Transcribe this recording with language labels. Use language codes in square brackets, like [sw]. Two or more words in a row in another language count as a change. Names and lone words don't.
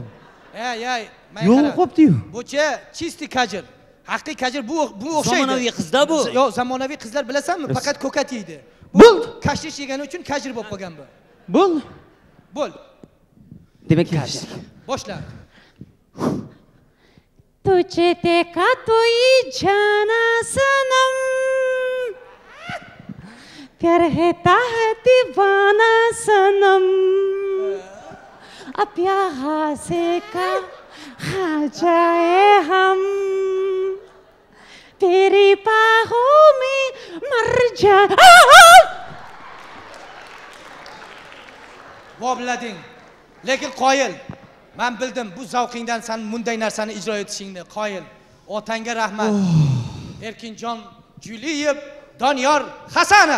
[uz] Ey, Yo'q qopdi-yu. Bu-chi, chisti kajir. Haqiqiy kajir bu o'xshaydi. Zamonaviy qizda bu. Yo'q, zamonaviy qizlar bilasanmi? Faqat ko'kat yeydi. Bo'ldi. Kashtish yegani uchun kajir bo'lib qolgan bu. Bo'ldi. Bo'l. Demak, kajil. Boshla. [hi] तुझे देखा तो ये जाना सनम प्यार है दीवाना सनम अब यहाँ से कहाँ जाए हम तेरी बाहों में मर जाए [uz] Voblading. Lekin qoyil. Men bildim, bu zavqingdan sen bunday narsani ijro etishingni. Qoyil. Otangga rahmat. Erkinjon Juliyev, Doniyor Hasanov.